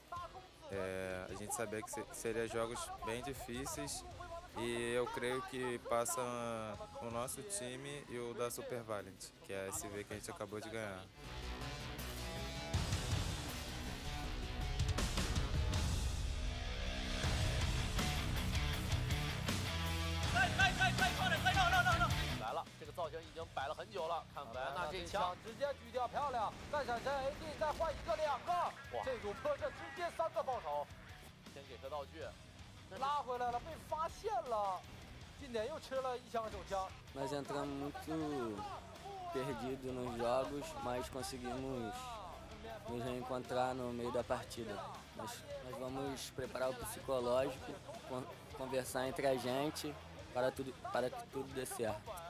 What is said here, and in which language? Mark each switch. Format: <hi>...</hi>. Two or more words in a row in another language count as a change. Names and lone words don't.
<pt>A gente sabia que seriam jogos bem difíceis e eu creio que passa o nosso time e o da Super Valiant, que é a SV que a gente acabou de ganhar.</pt> <zh>No！来了，这个造型已经摆了很久了。看维安娜这一枪，直接狙掉，漂亮！干闪神 AD 再换1个2个，哇！这组破射直接3个爆手，先给他道具，拉回来了，被发现了。近点又吃了1枪手枪。</zh> <pt>Nós entramos muito perdido nos jogos, mas conseguimos nos reencontrar no meio da partida. Nós vamos preparar o psicológico, conversar entre a gente para que tudo dê certo.</pt>